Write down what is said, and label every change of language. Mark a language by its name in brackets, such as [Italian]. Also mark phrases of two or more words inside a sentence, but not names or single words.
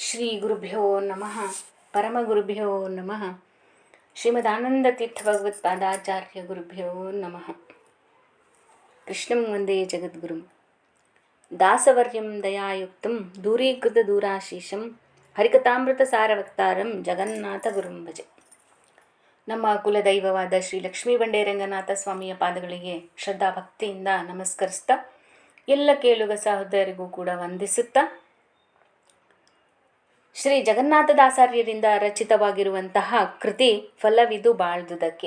[Sanskrit] ಶ್ರೀ ಗುರುಭ್ಯೋ ನಮಃ ಪರಮಗುರುಭ್ಯೋ ನಮಃ ಶ್ರೀಮದಾನಂದತೀರ್ಥ ಭಗವತ್ಪಾದಾಚಾರ್ಯ ಗುರುಭ್ಯೋ ನಮಃ. ಕೃಷ್ಣಂ ವಂದೇ ಜಗದ್ಗುರುಂ ದಾಸವರ್ಯಂ ದಯಾಯುಕ್ತಂ ದೂರೀಕೃತ ದೂರಾಶೀಷಂ ಹರಿಕಥಾಮೃತ ಸಾರವಕ್ತಾರಂ ಜಗನ್ನಾಥ ಗುರುಂ ಭಜೆ. [Kannada] ನಮ್ಮ ಕುಲದೈವವಾದ ಶ್ರೀ ಲಕ್ಷ್ಮೀ ಬಂಡೇ ರಂಗನಾಥ ಸ್ವಾಮಿಯ ಪಾದಗಳಿಗೆ ಶ್ರದ್ಧಾ ಭಕ್ತಿಯಿಂದ ನಮಸ್ಕರಿಸ್ತಾ ಎಲ್ಲ ಕೇಳುಗ ಸಹೋದರಿಗೂ ಕೂಡ ವಂದಿಸುತ್ತಾ, ಶ್ರೀ ಜಗನ್ನಾಥದಾಸಾರ್ಯರಿಂದ ರಚಿತವಾಗಿರುವಂತಹ ಕೃತಿ ಫಲವಿದು ಬಾಳ್ದುದಕ್ಕೆ.